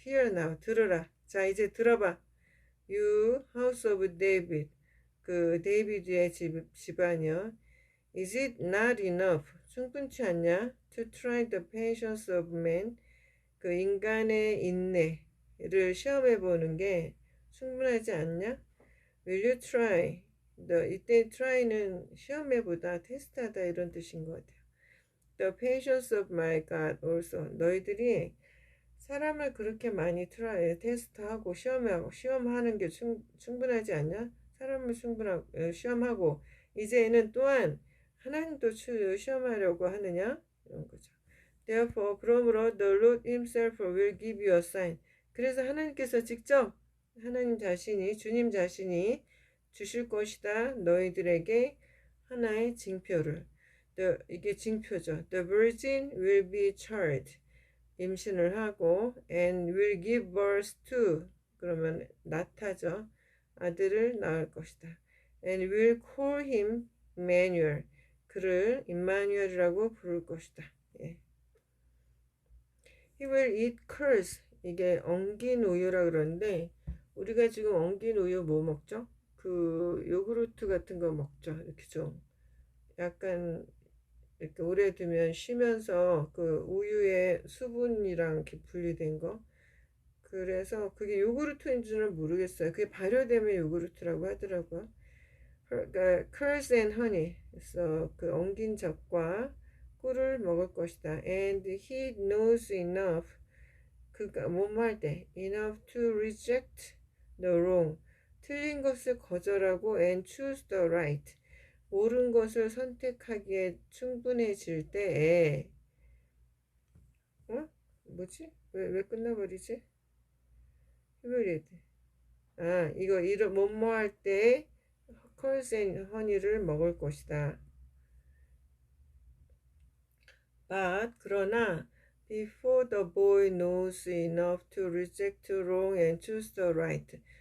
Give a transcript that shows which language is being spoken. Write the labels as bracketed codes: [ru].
[en] Hear now, [ko] 들으라. 자, 이제 들어봐. [en] You house of David, [ko] 그 데이비드의 집안이요. [en] Is it not enough? [ko] 충분치 않냐? [en] To try the patience of man, 그 인간의 인내를 시험해 보는 게 충분하지 않냐? Will you try? [ko] 이때 try는 시험해보다 테스트하다 이런 뜻인 것 같아요. [en] The patience of my God also. [ko] 너희들이 사람을 그렇게 많이 테스트하고 시험하는 게 충분하지 않냐? 사람을 시험하고 이제는 또한 하나님도 시험하려고 하느냐? 이런 거죠. [en] Therefore, [ko] 그러므로 [en] the Lord himself will give you a sign. [ko] 그래서 하나님께서 직접 하나님 자신이 주님 자신이 주실 것이다. 너희들에게 하나의 징표를. 이게 징표죠. [en] The virgin will be child. [ko] 임신을 하고 [en] and will give birth to [ko] 그러면 낳다죠. 아들을 낳을 것이다. [en] and will call him Emmanuel. [ko] 그를 임마누엘이라고 부를 것이다. 예. [en] He will eat curds. [ko] 이게 엉긴 우유라 그러는데 우리가 지금 엉긴 우유 뭐 먹죠? 그 요구르트 같은 거 먹죠. 이렇게 좀 약간 이렇게 오래 두면 쉬면서 그 우유의 수분이랑 이렇게 분리된 거. 그래서 그게 요구르트인지는 모르겠어요. 그게 발효되면 요구르트라고 하더라고요. 그러니까 [en] curds and honey. [ko] 그래서 그 엉긴 젖과 꿀을 먹을 것이다. [en] And he knows enough. [ko] 그가 뭐할 때 [en] enough to reject the wrong. [ko] 틀린 것을 거절하고 [en] and choose the right. [ko] 옳은 것을 선택하기에 충분해질 때에 뭐지? 왜 끝나버리지? 히브리드. 이거 뭐뭐 할 때 컬스 앤 허니를 먹을 것이다. [en] But [ko] 그러나 [en] before the boy knows enough to reject wrong and choose the right.